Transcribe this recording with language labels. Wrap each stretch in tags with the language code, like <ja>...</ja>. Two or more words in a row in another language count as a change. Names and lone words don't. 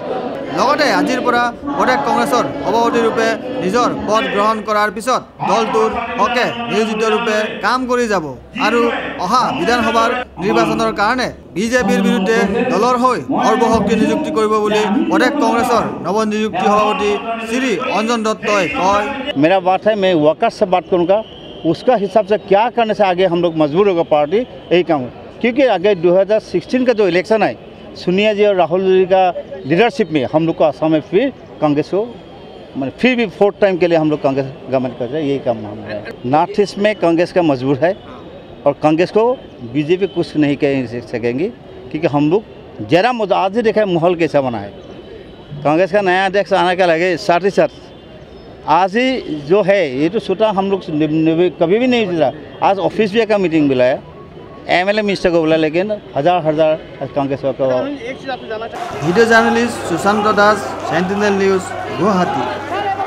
<as>লগতে আজিৰ পৰা প্ৰদেশ কংগ্ৰেছৰ সভাপতিৰূপে নিজৰ পদ গ্ৰহণ কৰাৰ পিছত দলটোৰ হকে নিয়োজিত ৰূপে কাম কৰি যাব আৰু অহা বিধানসভাৰ নিৰ্বাচনৰ কাৰণে বিজেপিৰ বিৰুদ্ধে দলৰ হৈ সৰ্বশক্তি নিযুক্তি কৰিব বুলি প্ৰদেশ কংগ্ৰেছৰ নৱনিযুক্তি সভাপতি শ্ৰী অঞ্জন দত্তই কয়।</as> <hi>मेरा बात है, मैं वर्कर्स से बात करूँगा, उसका हिसाब से क्या करने से आगे हम लोग मजबूर होगा पार्टी, यही काम है। क्योंकि आगे 2016 का जो इलेक्शन है, सोनिया जी और राहुल जी का लीडरशिप में हम लोग को असम में फिर कांग्रेस को फिर भी</hi> <en>4th time</en> <hi>के लिए हम लोग कांग्रेस गवर्नमेंट कर रहे हैं, यही काम हमारा है। नॉर्थ ईस्ट में कांग्रेस का मजबूर है और कांग्रेस को बीजेपी कुछ नहीं कह सकेंगी क्योंकि हम लोग जरा मुद्दा आज ही देखा है माहौल कैसा बना है। कांग्रेस का नया अध्यक्ष आने का लगे साथ ही साथ आज ही जो है ये तो सोचा हम लोग कभी भी नहीं सोचा। आज ऑफिस भी का मीटिंग बुलाया,</hi> <en>MLA minister</en> <hi>को बोला, लेकिन हजार कांग्रेस का।</hi> <en>video journalist</en> <as>সুশান্ত দাস, সেন্টিনেল নিউজ, গুৱাহাটী।</as>